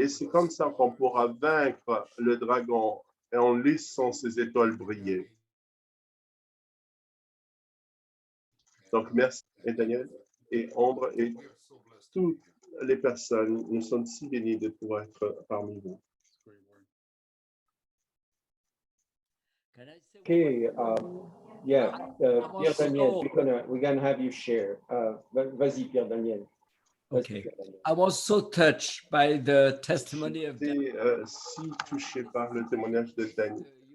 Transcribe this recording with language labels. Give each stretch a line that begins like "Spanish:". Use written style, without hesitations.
French: Et c'est comme ça qu'on pourra vaincre le dragon et en laissant ces étoiles briller. Donc, merci, et Daniel, et Ambre, et toutes les personnes. Nous sommes si bénis de pouvoir être parmi vous.
English: Okay, yeah, Pierre Daniel, we're gonna have you share.
French: Vas-y, Pierre Daniel.
English: Okay. I was so touched by the testimony of
French: J'étais si touché par le témoignage de Dany.